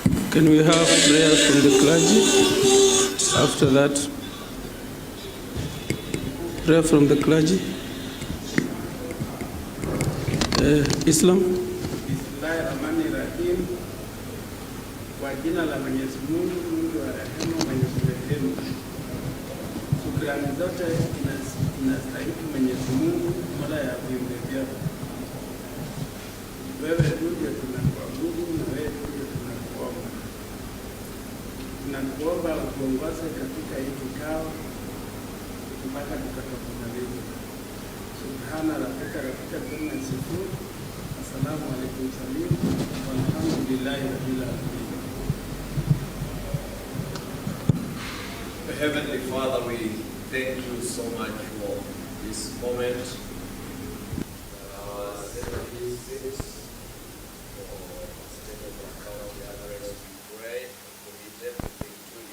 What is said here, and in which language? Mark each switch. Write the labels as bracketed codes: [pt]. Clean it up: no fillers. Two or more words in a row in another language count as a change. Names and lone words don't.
[en] Can we have prayer from the clergy? After that, prayer from the clergy. Islam. [ar] Bismillahirrahmanirrahim. [sw] Kwa jina la Mwenyezi Mungu, Mungu wa rehema, mwenye kurehemu. Shukrani zote zinastahili Mwenyezi Mungu, Mola ya viumbe vyote. Wewe ndiye tunakuabudu na wewe ndiye tunakuomba. Tunakuomba utuongoze katika hii kikao mpaka tutakapomaliza. [ar] سبحان ربك رب العزة عما يصفون. السلام عليكم سليم. والحمد لله رب العالمين. [en] Heavenly Father, we thank you so much for this moment. Our service for state of account gathering, we pray and commit everything to you.